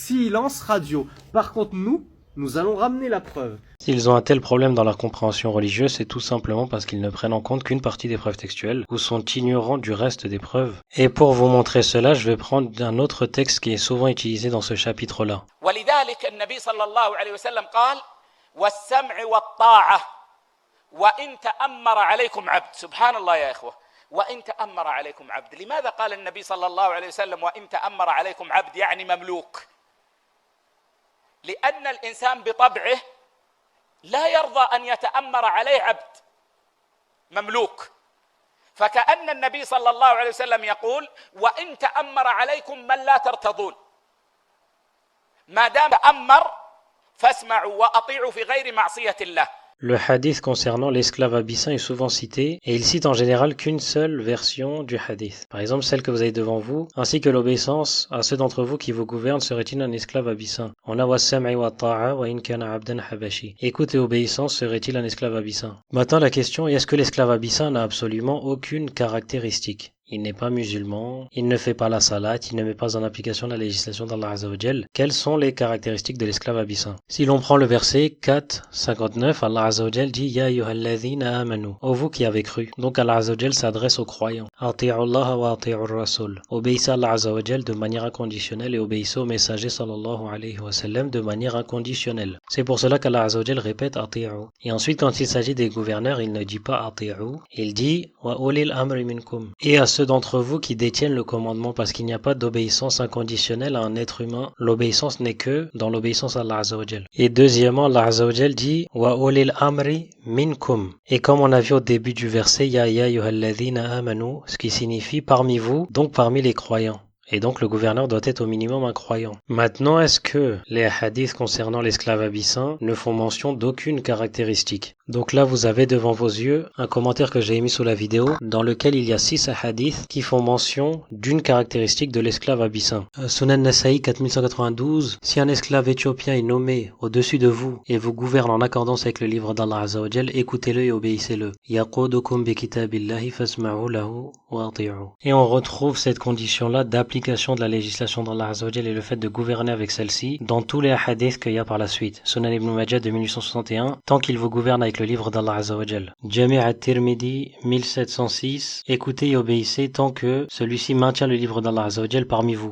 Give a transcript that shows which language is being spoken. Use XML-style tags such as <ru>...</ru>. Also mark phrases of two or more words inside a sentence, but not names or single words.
<fr>Silence radio. Par contre, nous allons ramener la preuve. S'ils ont un tel problème dans leur compréhension religieuse, c'est tout simplement parce qu'ils ne prennent en compte qu'une partie des preuves textuelles ou sont ignorants du reste des preuves. Et pour vous montrer cela, je vais prendre un autre texte qui est souvent utilisé dans ce chapitre-là.</fr> <ar>ولذلك النبي صلى الله عليه وسلم قال والسمع والطاعة وإن تأمر عليكم عبد. سبحان الله يا إخوة، وإن تأمر عليكم عبد. لماذا قال النبي صلى الله عليه وسلم وإن تأمر عليكم عبد يعني مملوك؟ لأن الإنسان بطبعه لا يرضى أن يتأمر عليه عبد مملوك، فكأن النبي صلى الله عليه وسلم يقول وإن تأمر عليكم من لا ترتضون، ما دام تأمر فاسمعوا وأطيعوا في غير معصية الله.</ar> <fr>Le hadith concernant l'esclave abyssin est souvent cité, et il cite en général qu'une seule version du hadith. Par exemple, celle que vous avez devant vous, ainsi que l'obéissance à ceux d'entre vous qui vous gouvernent serait-il un esclave abyssin. On a</fr> <ar>والسمع والطاعة وإن كان عبدا حبشيا.</ar> <fr>Écoute et obéissance serait-il un esclave abyssin. Maintenant la question est, est-ce que l'esclave abyssin n'a absolument aucune caractéristique? Il n'est pas musulman, il ne fait pas la salat, il ne met pas en application la législation d'Allah</fr> <ar>عز وجل.</ar> <fr>Quelles sont les caractéristiques de l'esclave abyssin? Si l'on prend le verset 4:59, Allah</fr> <ar>عز وجل</ar> <fr>dit «</fr> <ar>يا أيها الذين آمنوا</ar> <fr>» « Ô vous qui avez cru ». Donc Allah</fr> <ar>عز وجل</ar> <fr>s'adresse aux croyants. «</fr> <ar>أطيعوا الله وأطيعوا الرسول</ar> <fr>» Obéissez à Allah</fr> <ar>عز وجل</ar> <fr>de manière inconditionnelle et obéissez au messager</fr> <ar>صلى الله عليه وسلم</ar> <fr>de manière inconditionnelle. C'est pour cela qu'Allah</fr> <ar>عز وجل</ar> <fr>répète « Ati'u ». Et ensuite, quand il s'agit des gouverneurs, il ne dit pas « Ati'u », il dit «</fr> <ar>وأولي الأمر منكم</ar> <fr>» et à ceux d'entre vous qui détiennent le commandement, parce qu'il n'y a pas d'obéissance inconditionnelle à un être humain. L'obéissance n'est que dans l'obéissance à Allah</fr> <ar>عز وجل.</ar> <fr>Et deuxièmement, Allah</fr> <ar>عز وجل</ar> <fr>dit</fr> <ar>وأولي الأمر منكم.</ar> <fr>Et comme on a vu au début du verset</fr> <ar>يا أيها الذين آمنوا,</ar> <fr>ce qui signifie parmi vous, donc parmi les croyants. Et donc le gouverneur doit être au minimum un croyant. Maintenant, est-ce que les hadiths concernant l'esclave abyssin ne font mention d'aucune caractéristique? Donc là, vous avez devant vos yeux un commentaire que j'ai émis sous la vidéo dans lequel il y a 6 hadiths qui font mention d'une caractéristique de l'esclave abyssin. Sunan Nasa'i 4192, si un esclave éthiopien est nommé au-dessus de vous et vous gouverne en accordance avec le livre d'Allah</fr> <ar>عز وجل,</ar> <fr>écoutez-le et obéissez-le.</fr> <ar>يقودكم بكتاب الله فاسمعوا له وأطيعوا.</ar> <fr>Et on retrouve cette condition-là d'application de la législation d'Allah</fr> <ar>عز وجل</ar> <fr>et le fait de gouverner avec celle-ci dans tous les hadiths qu'il y a par la suite. Sunan Ibn Majah de 1861, tant qu'il vous gouverne avec le livre d'Allah</fr> <ar>عز وجل.</ar> <fr>Jami' at-Tirmidhi 1706, écoutez et obéissez tant que celui-ci maintient le livre d'Allah</fr> <ar>عز وجل</ar> <fr>parmi vous.</fr>